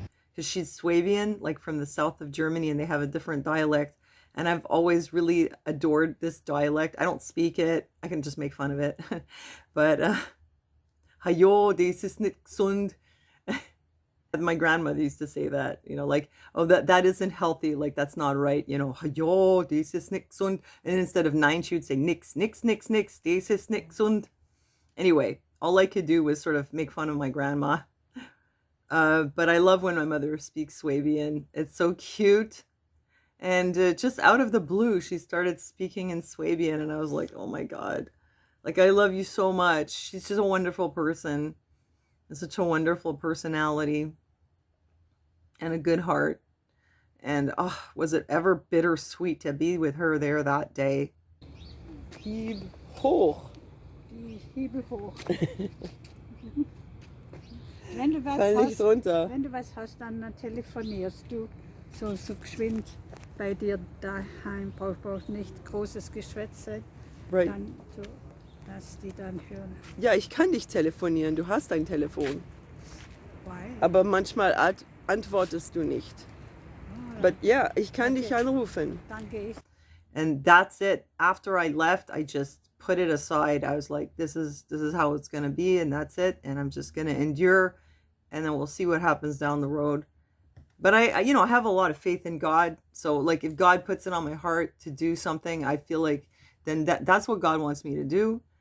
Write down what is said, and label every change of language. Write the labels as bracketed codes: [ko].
[en] Because she's Swabian, like from the south of Germany, and they have a different dialect. And I've always really adored this dialect. I don't speak it. I can just make fun of it. [de] But, hayo, das ist nicht gesund. [en] My grandmother used to say that, like, oh, that isn't healthy. Like, that's not right. [de] Hayo, das ist nicht gesund. [en] And instead of 9, she would say [de] nix, nix, nix, nix, das ist nicht gesund. [en] Anyway, all I could do was sort of make fun of my grandma. But I love when my mother speaks Swabian. It's so cute. And just out of the blue, she started speaking in Swabian, and I was like, oh my God. Like, I love you so much. She's just a wonderful person. And such a wonderful personality. And a good heart. And was it ever bittersweet to be with her there that day. [de] Hieb hoch. Die Hiebe hoch. Wenn du was hast, dann telefonierst du so geschwind bei dir daheim. Braucht nicht großes Geschwätz sein. [en] Right. [de] Dann so, dass die dann hören. Ja, ich kann dich telefonieren. Du hast ein Telefon. [en] Why? [de] Aber manchmal antwortest du nicht. [en] But yeah, [de] ich kann dich anrufen. Dann gehe ich. [en] And that's it. After I left, I just put it aside. I was like, this is how it's going to be, and that's it. And I'm just going to endure, and then we'll see what happens down the road. But I have a lot of faith in God. So like, if God puts it on my heart to do something, I feel like then that's what God wants me to do.